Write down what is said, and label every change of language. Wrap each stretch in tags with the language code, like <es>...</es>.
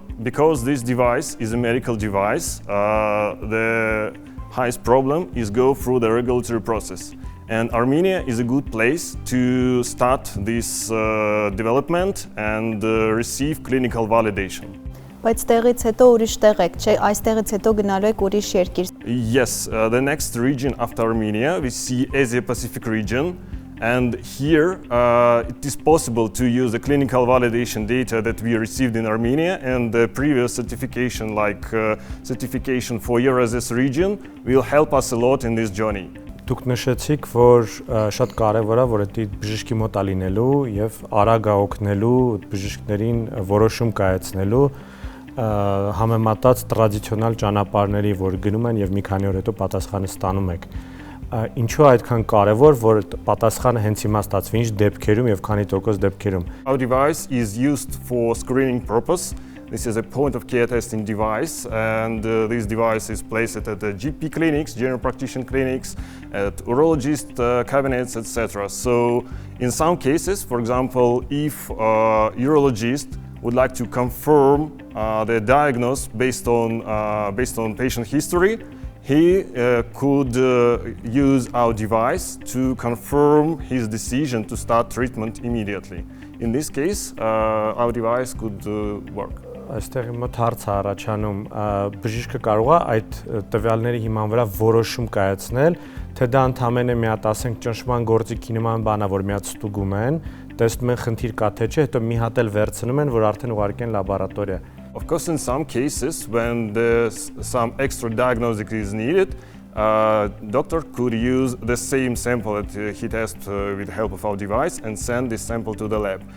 <en>Because this device is a medical device, the highest problem is go through the regulatory process. And Armenia is a good place to start this development and receive clinical validation.</en> <hy>Բայց տեղից հետո ուրիշ տեղ եք, չէ, այստեղից հետո գնալու եք ուրիշ երկիր։</hy> <en>Yes, the next region after Armenia, we see Asia-Pacific region, And here, it is possible to use the clinical validation data that we received in Armenia and the previous certification, like certification for Eurasian region, will help us a lot in this journey.</en> <hy>Դուք նշեցիք, որ շատ կարևոր է, որ դա բժշկի մոտ է լինելու եւ արագ է օգնելու բժիշկներին որոշում կայացնելու համեմատած տրադիցիոնալ ճանապարհների, որ գնում են եւ մի քանի օր հետո պատասխանը ստանում եք։ Ինչու է այդքան կարևոր, որ պատասխանը հենց հիմա ստացվի, ինչ դեպքերում եւ քանի տոկոս դեպքերում։</hy> <en>Our device is used for screening purpose. This is a point-of-care testing device, and this device is placed at the GP clinics, general practitioner clinics, at urologist cabinets, etc. So, in some cases, for example, if a urologist would like to confirm the diagnosis based on patient history, he could use our device to confirm his decision to start treatment immediately. In this case, our device could work.</en> <hy>Այստեղ մոտ հարց է առաջանում, բժիշկը կարող է այդ տվյալների հիման վրա որոշում կայացնել, թե դա ընդհանրապես մի հատ ասենք ճնշման գործիքի նման բան է, որ մի հատ ստուգում են, տեսնում են խնդիր կա թե չէ, հետո մի հատ էլ վերցնում են, որ արդեն ուղարկեն լաբորատորիա։</hy> <en>Of course, in some cases, when some extra diagnostic is needed, doctor could use the same sample that he tests with the help of our device and send this sample to the lab.</en>